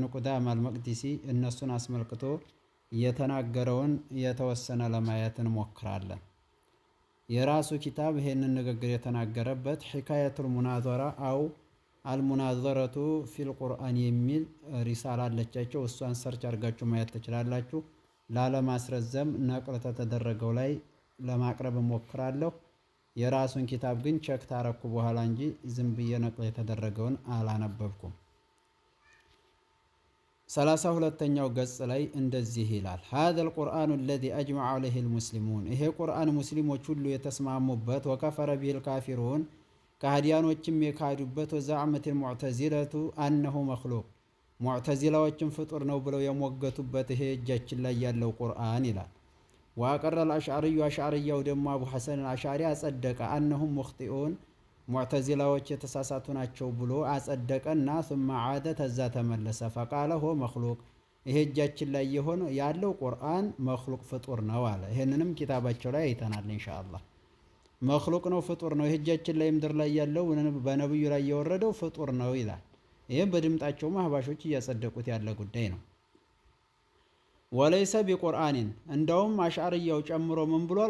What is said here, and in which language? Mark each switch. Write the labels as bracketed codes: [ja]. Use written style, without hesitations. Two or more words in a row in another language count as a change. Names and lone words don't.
[am] ቁዳማ አልመቅዲሲ እነሱን አስመልክቶ የተናገረውን የተወሰነ ለማየት እንሞክራለን። የራሱ ኪታብ ይሄንን ንግግር የተናገረበት ሒካየቱል ሙናዘራ አው አልሙናዘረቱ ፊል ቁርአን የሚል ሪሳላ አለቻቸው። እሷን ሰርች አድርጋችሁ ማየት ትችላላችሁ። ላለማስረዘም ነቅል ተደረገው ላይ ለማቅረብ እሞክራለሁ። የራሱን ኪታብ ግን ቸክ ታረኩ በኋላ እንጂ ዝም ብዬ ነቅል የተደረገውን አላነበብኩም። 32ኛው ገጽ ላይ እንደዚህ ይላል። [ar] هذا القرآن الذي أجمع عليه المسلمون [am] ይሄ ቁርአን ሙስሊሞች ሁሉ የተስማሙበት [ar] وكفر به الكافرون [am] ከሃዲያኖችም የካዱበት [ar] وزعمت المعتزلة أنه مخلوق [am] ሙዕተዚላዎችም ፍጡር ነው ብለው የሞገቱበት ይሄ እጃችን ላይ ያለው ቁርአን ይላል። [ar] وأقر الأشعري [am] አሽዓሪያው ደግሞ አቡ ሐሰን አልአሽዓሪ አጸደቀ [ar] أنهم مخطئون [am] ሙዕተዚላዎች የተሳሳቱ ናቸው ብሎ አጸደቀና [ar] ثم عاد [am] ተዛ ተመለሰ [ar] فقال هو مخلوق [am] ይሄ እጃችን ላይ የሆነ ያለው ቁርአን መኽሉቅ ፍጡር ነው አለ። ይሄንንም ኪታባቸው ላይ አይተናል ኢንሻአላህ። መኽሉቅ ነው ፍጡር ነው። ይሄ እጃችን ላይ ምድር ላይ ያለው በነብዩ ላይ የወረደው ፍጡር ነው ይላል። ይሄም በድምጣቸው አህባሾች እያጸደቁት ያለ ጉዳይ ነው። [ar] وليس بقرآن [am] እንደውም አሽዓሪያው ጨምሮ ምን ብሏል?